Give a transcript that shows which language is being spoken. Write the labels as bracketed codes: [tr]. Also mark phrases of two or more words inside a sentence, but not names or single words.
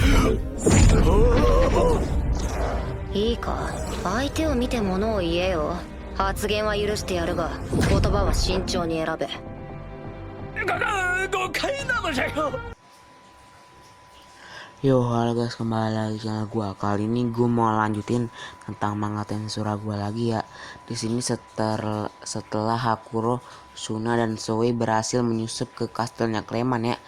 [ja] いいか、相手を見て物を言えよ。発言は許してやるが、言葉は慎重に選べ。 [id] Yo, halo guys, kembali lagi channel gua. Kali ini gue mau lanjutin tentang manga Tensura gua lagi ya. Di sini setelah Hakuro, Suna dan Zoe berhasil menyusup ke kastilnya Clayman ya.